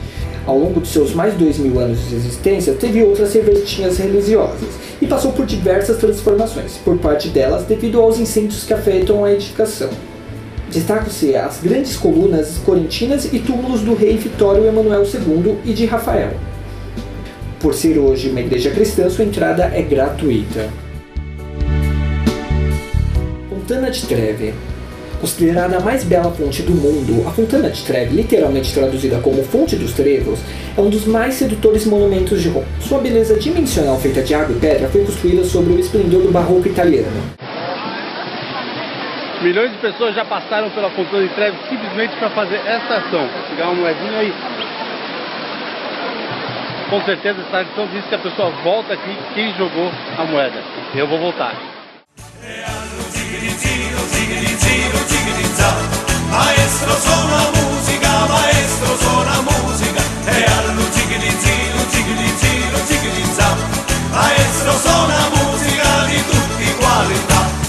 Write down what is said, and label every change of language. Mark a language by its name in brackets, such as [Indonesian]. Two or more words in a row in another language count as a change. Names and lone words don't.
[Portuguese] Ao longo de seus mais de 2.000 anos de existência, teve outras serventinhas religiosas e passou por diversas transformações, por parte delas devido aos incêndios que afetam a edificação. Destacam-se as grandes colunas corintinas e túmulos do rei Vitório Emanuel II e de Rafael. Por ser hoje uma igreja cristã, sua entrada é gratuita. Fontana di Trevi. Considerada a mais bela fonte do mundo, a Fontana di Trevi, literalmente traduzida como Fonte dos Trevos, é um dos mais sedutores monumentos de Roma. Sua beleza dimensional feita de água e pedra foi construída sobre o esplendor do barroco italiano. Milhões de pessoas já passaram pela Fontana di Trevi simplesmente para fazer essa ação. Pegar uma moedinha aí. Com certeza essa tradição diz que a pessoa volta aqui quem jogou a moeda. Eu vou voltar. [Italian] Maestro suona musica, maestro suona musica, e allo zigli zigli za. Maestro suona musica di tutti qualità.